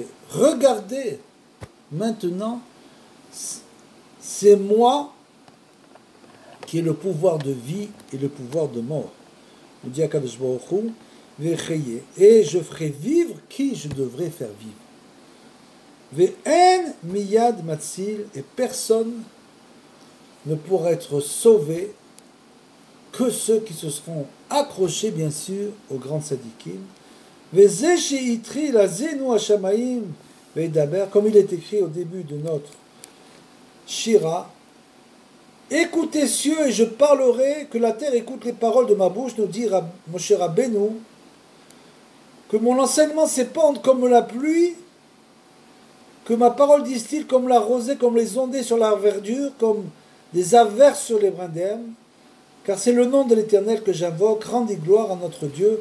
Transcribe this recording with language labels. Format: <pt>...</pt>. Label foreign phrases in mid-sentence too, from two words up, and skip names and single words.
<fr>Regardez maintenant, c'est moi qui ai le pouvoir de vie et le pouvoir de mort. Il dit à Kadosh Baruch Hu, Vechiye. Et je ferai vivre qui je devrais faire vivre.</fr> <he>ואין מידי מציל,</he> <fr>et personne ne pourra être sauvé que ceux qui se seront accrochés, bien sûr, au grand tzadikim. Comme il est écrit au début de notre Shira, écoutez cieux et je parlerai, que la terre écoute les paroles de ma bouche, nous dit Moshe Rabbeinu, que mon enseignement s'épande comme la pluie, que ma parole distille comme la rosée, comme les ondées sur la verdure, comme des averses sur les brins d'herbe, car c'est le nom de l'Éternel que j'invoque, rendez gloire à notre Dieu.</fr>